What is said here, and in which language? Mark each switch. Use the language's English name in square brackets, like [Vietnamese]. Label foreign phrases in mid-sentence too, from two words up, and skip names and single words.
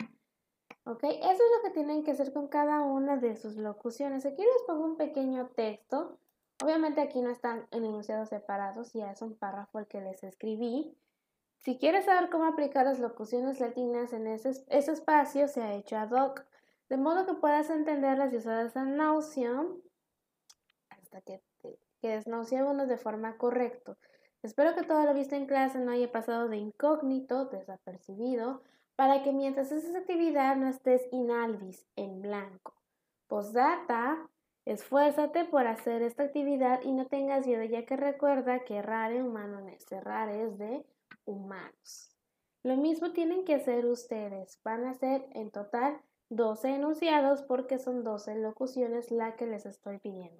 [Spanish] ¿Ok? Eso es lo que tienen que hacer con cada una de sus locuciones. Aquí les pongo un pequeño texto. Obviamente aquí no están en enunciados separados, ya es un párrafo el que les escribí. Si quieres saber cómo aplicar las locuciones latinas en ese espacio, se ha hecho [Latin] ad hoc, [Spanish] de modo que puedas entenderlas y usarlas [Latin] a nauseam [Spanish] hasta que desnauseamos de forma correcta. Espero que todo lo visto en clase no haya pasado de incógnito, desapercibido, para que mientras haces actividad no estés [Latin] in albis, [Spanish] en blanco. Postdata, esfuérzate por hacer esta actividad y no tengas miedo, ya que recuerda que [Latin] errare humano es, [Spanish] errar es de humanos. Lo mismo tienen que hacer ustedes. Van a hacer en total 12 enunciados porque son 12 locuciones la que les estoy pidiendo.